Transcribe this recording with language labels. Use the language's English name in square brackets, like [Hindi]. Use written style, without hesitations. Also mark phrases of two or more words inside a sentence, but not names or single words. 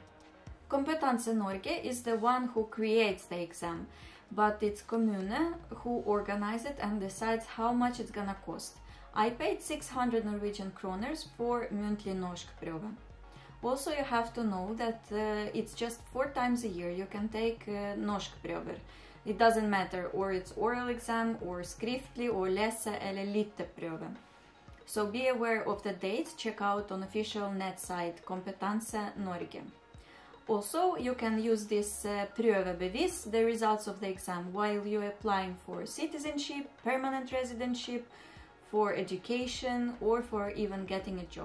[English] Kompetanse Norge is the one who creates the exam, but it's Kommune who organizes it and decides how much it's gonna cost. I paid 600 Norwegian kroners for [Norwegian] Muntlig NORSKPRØVE. [English] Also, you have to know that it's just 4 times a year you can take norskprøver. It doesn't matter, or it's oral exam, or skriftlig, or [Norwegian] lese- eller lytteprøve. [English] So be aware of the dates, check out on official net site Kompetanse Norge. Also, you can use this prøvebevis, the results of the exam, while you're applying for citizenship, permanent residentship, for education, or for even getting a job.